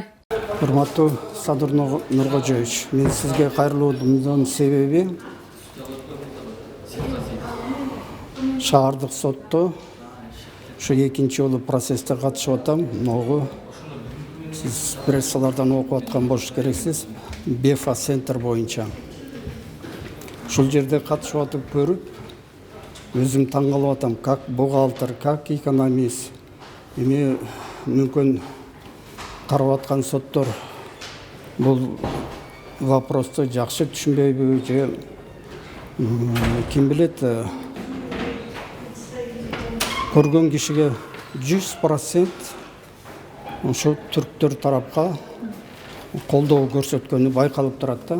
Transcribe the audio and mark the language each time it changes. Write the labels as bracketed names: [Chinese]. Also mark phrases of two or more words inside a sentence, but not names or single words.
[Kyrgyz] Урматтуу Садыр Нургожоевич, мен сизге кайрылуумдун себеби шаардык сотто ушу 2-жолу процессте катышып атам. Могу сиз прессалардан окуп аткан болуш керексиз. БЕФА центр боюнча. Ушул жерде катышып атып көрүп, өзүм таң калып атам, [Russian] как бухгалтер, как экономист. [Kyrgyz] Эми мүмкүн карап аткан соттор бул вопросту жакшы түшүнбөйбү же ким билет, көргөн кишиге 100% ошо түрктөр тарапка колдоо көрсөткөнү байкалып турат да.